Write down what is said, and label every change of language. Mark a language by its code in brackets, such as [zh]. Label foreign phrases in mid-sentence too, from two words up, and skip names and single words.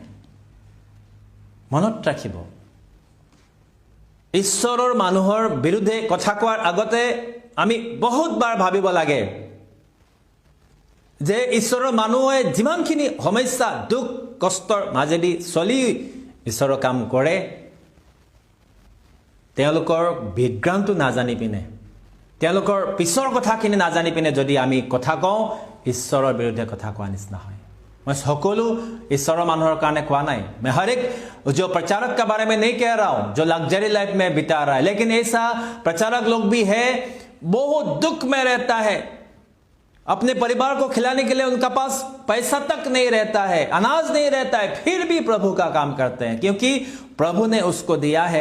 [as] মনত ৰাখিব, ঈশ্বৰৰ মানুহৰ বিৰুদ্ধে কথা কোৱাৰ আগতে আমি বহুতবাৰ ভাবিব লাগে যে ঈশ্বৰৰ মানুহে যিমানখিনি সমস্যা দুখ কষ্টৰ মাজেদি চলি ঈশ্বৰৰ কাম কৰে, তেওঁলোকৰ বিজ্ঞানটো নাজানি পিনে, তেওঁলোকৰ পিছৰ কথাখিনি নাজানি পিনে যদি আমি কথা কওঁ, ঈশ্বৰৰ বিৰুদ্ধে কথা কোৱা নিচিনা হয়। मैं সকলো ঈশ্বৰৰ মানুহৰ কাৰণে কোৱা নাই। [hi] मैं हर एक जो प्रचारक के बारे में नहीं कह रहा हूं जो लग्जरी लाइफ में बिता रहा है, लेकिन ऐसा प्रचारक लोग भी है बहुत दुख में रहता है, अपने परिवार को खिलाने के लिए उनका पास पैसा तक नहीं रहता है, अनाज नहीं रहता है, फिर भी प्रभु का काम करते हैं क्योंकि प्रभु ने उसको दिया है।